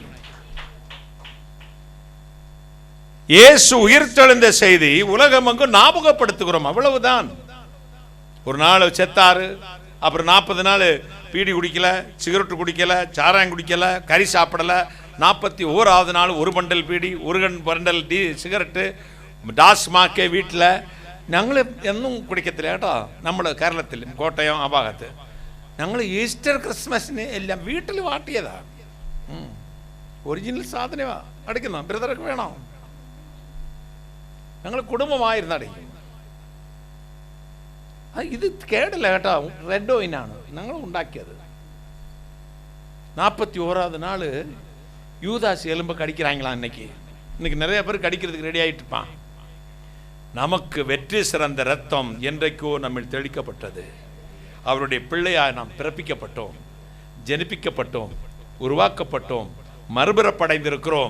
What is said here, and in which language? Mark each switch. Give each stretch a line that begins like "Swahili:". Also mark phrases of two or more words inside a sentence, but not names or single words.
Tamil: இயேசு உயிர்த்தெழுந்த செய்தி உலகமெங்கும் ஞாபகப்படுத்துகிறோம், அவ்வளவுதான். ஒரு நாள் செத்தாரு, அப்புறம் 40 நாள் பீடி குடிக்கல, சிகரெட்டு குடிக்கல, சாராயம் குடிக்கல, கறி சாப்பிடல. 41வது நாள் ஒரு பண்டல் பீடி, ஒரு பண்டல் சிகரெட்டு, டாஸ்மாக்கே வீட்டில்.
Malayalam: ഞങ്ങൾ എന്നും കുടിക്കത്തില്ല കേട്ടോ. നമ്മൾ കേരളത്തിൽ കോട്ടയം ആ ഭാഗത്ത് ഞങ്ങൾ ഈസ്റ്റർ ക്രിസ്മസിന് എല്ലാം വീട്ടിൽ വാട്ടിയതാണ്. ഒറിജിനൽ സാധനമാണ് അടിക്കുന്ന. ബ്രദർക്ക് വേണോ? ഞങ്ങൾ കുടുംബമായിരുന്നു അടിക്കും. ഇത് കേടില്ല കേട്ടോ, റെഡ് വൈനാണ് ഞങ്ങൾ ഉണ്ടാക്കിയത്.
Tamil: 41வது நாள் யூதாஸ் எலும்பு கடிக்கிறாங்களாம். இன்னைக்கு நிறைய பேர் கடிக்கிறதுக்கு ரெடி ஆகிட்டு இருப்பான். நமக்கு வெற்றி சிறந்த ரத்தம் என்றைக்கோ நம்ம தெளிக்கப்பட்டது. அவருடைய பிள்ளையாய் நாம் பிறப்பிக்கப்பட்டோம், ஜனிப்பிக்கப்பட்டோம், உருவாக்கப்பட்டோம், மறுபிறப்படைந்திருக்கிறோம்.